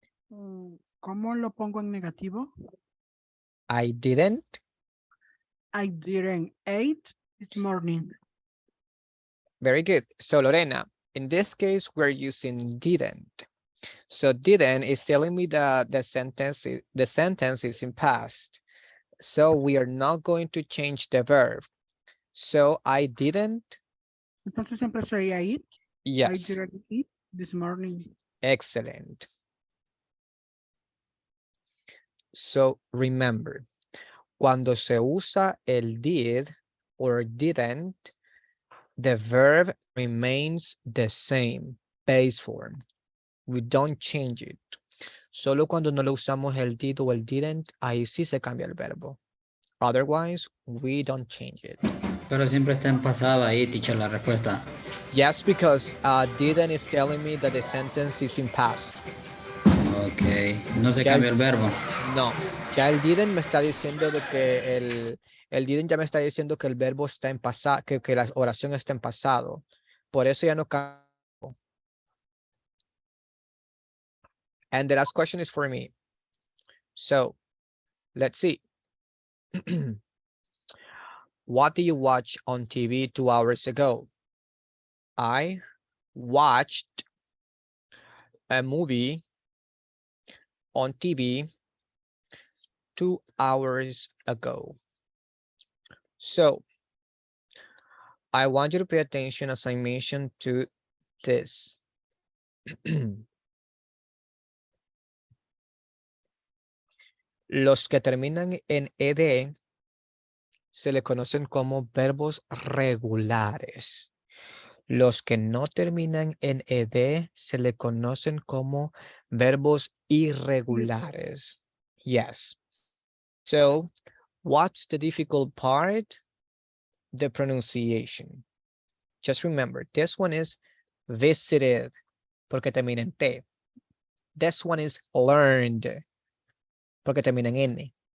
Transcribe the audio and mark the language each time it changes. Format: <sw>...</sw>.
<es>¿Cómo lo pongo en negativo?</es> <en>I didn't. I didn't eat this morning. Very good. So Lorena, in this case, we're using didn't. So didn't is telling me that the sentence is in past. So we are not going to change the verb. So I didn't.</en> <es>Entonces siempre sería eat.</es> <en>I Yes, didn't eat this morning. excellent. So remember,</en> <es>cuando se usa el did</es> <en>or didn't, the verb remains the same, base form. We don't change it.</en> <es>Solo cuando no lo usamos el did o el didn't, ahí sí se cambia el verbo.</es> <en>Otherwise, we don't change it.</en> <es>Pero siempre está en pasado ahí, teacher, la respuesta.</es> <en>Yes, because didn't is telling me that the sentence is in past.</en> <es>Ok, no se Ya cambia el verbo. No, ya el didn't me está diciendo de que el didn't ya me está diciendo que el verbo está en pasado, que la oración está en pasado. Por eso ya no cambia.</es> <en>And the last question is for me. So, let's see. What did you watch on TV 2 hours ago? I watched a movie on TV 2 hours ago. So, I want you to pay attention as I mentioned to this.</en> <es>Los que terminan en ed se le conocen como verbos regulares. Los que no terminan en ed se le conocen como verbos irregulares.</es> <en>Yes. So, what's the difficult part? The pronunciation. Just remember, this one is visited,</en> <es>porque termina en T.</es> <en>This one is learned,</en> <es>porque termina en N.</es>